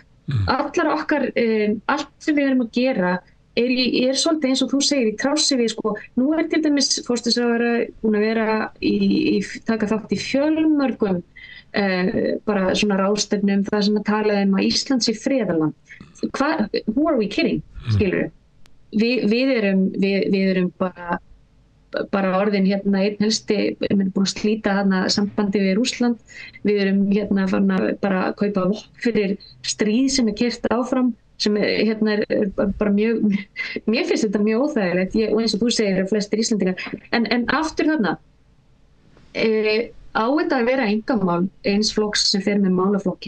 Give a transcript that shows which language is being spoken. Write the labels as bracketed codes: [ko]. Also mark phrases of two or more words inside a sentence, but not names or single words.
[is] Allar okkar, allt sem við erum að gera svolítið eins og þú segir í trássi við, nú til dæmis forsætisráðherra búin að vera taka þátt í fjölmörgum bara svona ráðstefnum það sem að tala að Ísland sé friðarland. [en] Who are we kidding? [is] Skilur við erum bara orðin einn helsti, við erum búin að slíta sambandi við Rússland, við erum farin að bara kaupa vopn fyrir stríð sem keyrt áfram sem bara mjög, mér finnst þetta mjög óþægilegt og eins og þú segir flestir Íslendingar en aftur á þetta að vera einkamál eins flokks sem fer með málaflokkin.